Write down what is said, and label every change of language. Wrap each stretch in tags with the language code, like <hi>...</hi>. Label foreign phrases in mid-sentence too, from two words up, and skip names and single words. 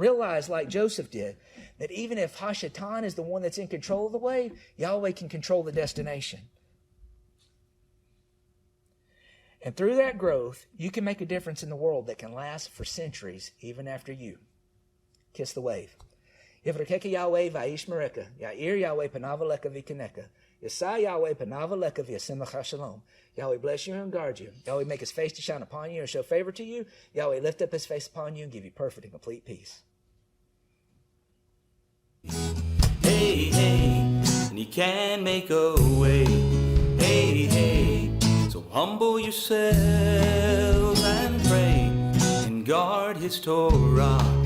<en>Realize, like Joseph did, that even if Hashatan is the one that's in control of the wave, Yahweh can control the destination. And through that growth, you can make a difference in the world that can last for centuries, even after you. Kiss the wave.</en> <he>יברכך יהוה וישמרך. יאר יהוה פניו אליך ויחנך. ישא יהוה פניו אליך וישם לך שלום.</he> <en>Yahweh bless you and guard you. Yahweh make his face to shine upon you and show favor to you. Yahweh lift up his face upon you and give you perfect and complete peace. Hey, hey, and he can make a way. Hey, hey, so humble yourselves and pray and guard his Torah.</en>